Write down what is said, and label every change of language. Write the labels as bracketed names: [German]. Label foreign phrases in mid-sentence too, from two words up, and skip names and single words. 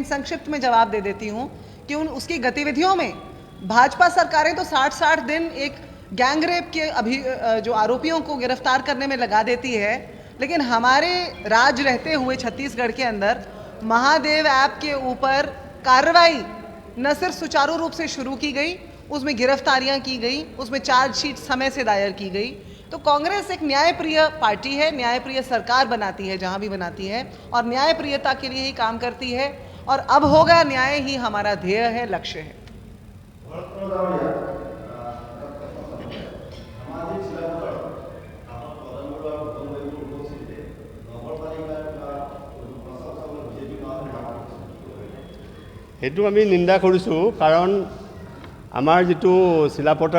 [Hindi] संक्षिप्त में जवाब दे देती हूं कि उसकी गतिविधियों में भाजपा सरकारें तो 60-60 दिन एक गैंग रेप के जो आरोपियों को गिरफ्तार करने में लगा देती है, लेकिन हमारे राज रहते हुए छत्तीसगढ़ के अंदर महादेव ऐप के ऊपर कार्रवाई न सिर्फ सुचारू रूप से शुरू की गई, उसमें गिरफ्तारियां की गई, उसमें चार्जशीट समय से दायर की गई। तो कांग्रेस एक न्यायप्रिय पार्टी है, न्यायप्रिय सरकार बनाती है जहां भी बनाती है, और न्यायप्रियता के लिए ही काम करती है, और अब होगा न्याय ही हमारा ध्येय है, लक्ष्य है। [Assamese] সেইটো আমি নিন্দা কৰিছোঁ, কাৰণ আমাৰ যিটো চিলাপথাৰ